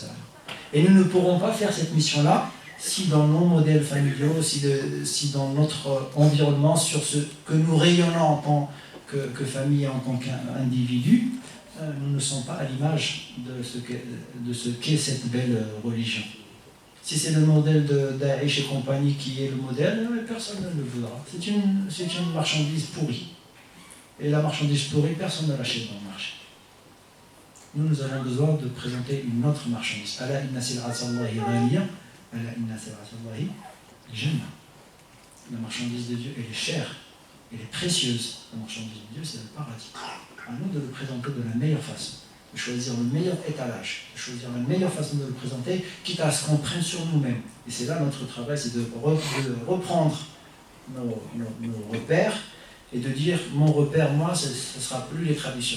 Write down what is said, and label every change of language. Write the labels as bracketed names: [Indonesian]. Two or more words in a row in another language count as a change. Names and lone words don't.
[French] Et nous ne pourrons pas faire cette mission-là si dans nos modèles familiaux, si dans notre environnement, sur ce que nous rayonnons en tant que famille, en tant qu'individu, nous ne sommes pas à l'image de ce qu'est cette belle religion. Si c'est le modèle d'Aïch et compagnie qui est le modèle, personne ne le voudra. C'est une marchandise pourrie. Et la marchandise pourrie, personne ne l'achète dans le marché. Nous avons besoin de présenter une autre marchandise. [Arabic] ألا إن سلعة الله غالية، ألا إن سلعة الله الجنة. [French] La marchandise de Dieu, elle est chère, elle est précieuse. La marchandise de Dieu, c'est le paradis. À nous de le présenter de la meilleure façon. De choisir le meilleur étalage, de choisir la meilleure façon de le présenter, quitte à ce qu'on prenne sur nous-mêmes. Et c'est là notre travail, c'est de reprendre nos repères et de dire, mon repère, moi, ce ne sera plus les traditions.